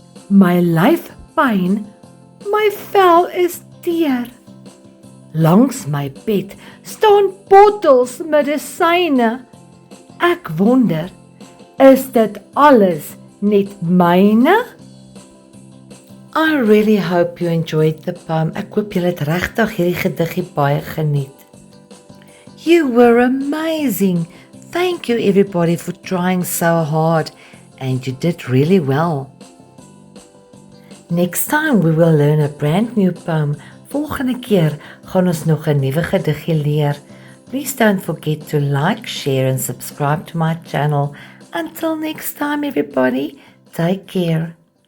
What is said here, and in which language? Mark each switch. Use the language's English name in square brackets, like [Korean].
[Afrikaans] My lyf pyn, my vel is teer. Langs my bed staan bottels medisyne. Ek wonder, is dit alles net myne? [English] I really hope you enjoyed the poem. [Afrikaans] Ek hoop julle het regtig hierdie gediggie baie geniet. [English] You were amazing. Thank you everybody for trying so hard and you did really well. Next time we will learn a brand new poem. [Afrikaans] Volgende keer gaan ons nog 'n nuwe gediggie leer. [English] Please don't forget to like, share and subscribe to my channel. Until next time everybody, take care.